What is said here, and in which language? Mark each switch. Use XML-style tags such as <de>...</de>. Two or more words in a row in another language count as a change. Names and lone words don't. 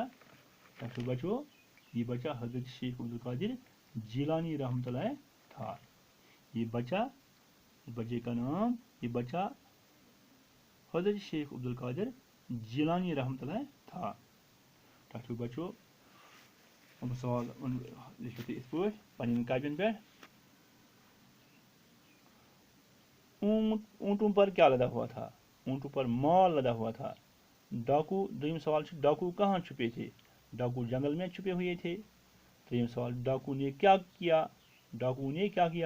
<ur>بچو یہ بچہ حضرت شیخ عبد القادر جیلانی رحمۃ اللہ تھا. یہ بچے کا نام، یہ بچہ حضرت شیخ عبد القادر جیلانی رحمۃ اللہ تھا.</ur> <ks>بچو ہم سوال لکھو تُہۍ یِتھ پٲٹھۍ پنٛنٮ۪ن کاپین پٮ۪ٹھ.</ks> <ur>اونٹوں پر کیا لدا ہوا تھا؟ اونٹوں پر مال لدا ہوا تھا. ڈاکو،</ur> <ks>دویم سوال</ks> <ur>ڈاکو کہاں چھپے تھے؟ ڈاکو جنگل میں چھپے ہوئے تھے.</ur> <ks>تریم سوال</ks> <ur>ڈاکو نے کیا کیا؟ ڈاکو نے کیا کیا؟</ur>